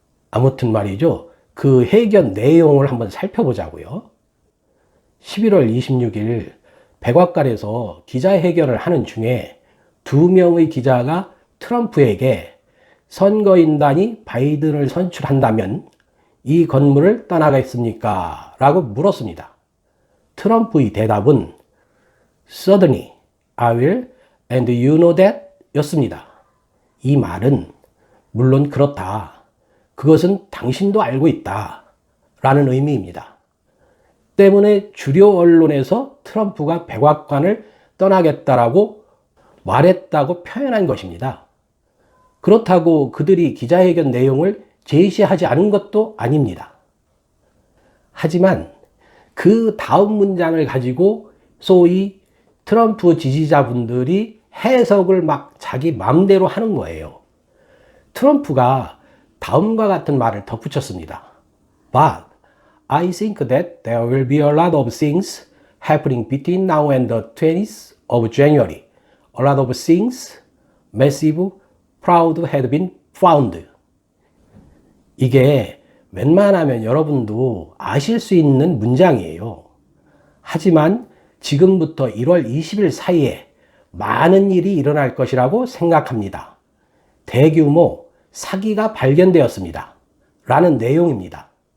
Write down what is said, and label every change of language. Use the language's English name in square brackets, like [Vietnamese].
[Korean] 아무튼 말이죠. 그 회견 내용을 한번 살펴보자고요. 11월 26일 백악관에서 기자회견을 하는 중에 2명의 기자가 트럼프에게 선거인단이 바이든을 선출한다면 이 건물을 떠나겠습니까? 라고 물었습니다. 트럼프의 대답은 [English] Certainly, I will, and you know that [Korean] 였습니다. 이 말은 물론 그렇다. 그것은 당신도 알고 있다. 라는 의미입니다. 때문에 주요 언론에서 트럼프가 백악관을 떠나겠다라고 말했다고 표현한 것입니다. 그렇다고 그들이 기자회견 내용을 제시하지 않은 것도 아닙니다. 하지만 그 다음 문장을 가지고 소위 트럼프 지지자분들이 해석을 막 자기 마음대로 하는 거예요. 트럼프가 다음과 같은 말을 덧붙였습니다. [English] But I think that there will be a lot of things happening between now and the 20th of January. A lot of things, massive, proud had been found. [Korean] 이게 웬만하면 여러분도 아실 수 있는 문장이에요. 하지만 지금부터 1월 20일 사이에 많은 일이 일어날 것이라고 생각합니다. 대규모 사기가 발견되었습니다. 라는 내용입니다.